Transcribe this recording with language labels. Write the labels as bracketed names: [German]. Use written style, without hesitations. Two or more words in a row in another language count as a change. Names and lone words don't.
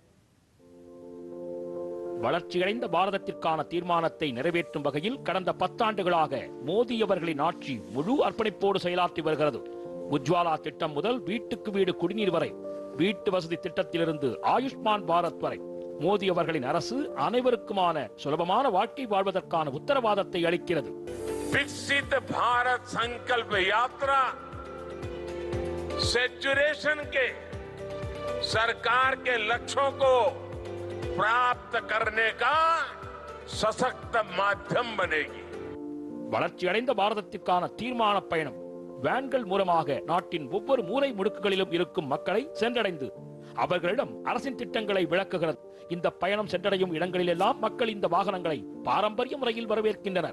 [Tamil] வளர்ச்சியடைந்த பாரதத்திற்கான தீர்மானத்தை நிறைவேற்றும் வகையில் கடந்த 10 ஆண்டுகளாக மோடி அவர்களின் ஆட்சி முழு அர்ப்பணிப்போடு செயலாற்றி வருகிறது. உஜ்வாலா திட்டம் முதல் வீட்டுக்கு வீடு குடிநீர் வரை, வீட்டு வசதி திட்டத்திலிருந்து ஆயுஷ்மான் பாரத் வரை மோடி அவர்களின் அரசு அனைவருக்குமான சுலபமான வாழ்க்கை வாழ்வதற்கான உத்தரவாதத்தை அளிக்கிறது. [Hindi] विकसित भारत संकल्प यात्रा सेचुरेशन के सरकार के लक्ष्यों को प्राप्त करने का सशक्त माध्यम बनेगी. [Tamil] வளர்ச்சியடைந்த பாரதத்திற்கான தீர்மான பயணம் வேன்கள் மூலமாக நாட்டின் ஒவ்வொரு மூலை முடுக்குகளிலும் இருக்கும் மக்களை சென்றடைந்து அவர்களிடம் அரசின் திட்டங்களை விளக்குகிறது. இந்த பயணம் சென்றடையும் இடங்களிலெல்லாம் மக்கள் இந்த வாகனங்களை பாரம்பரிய முறையில் வரவேற்கின்றனர்.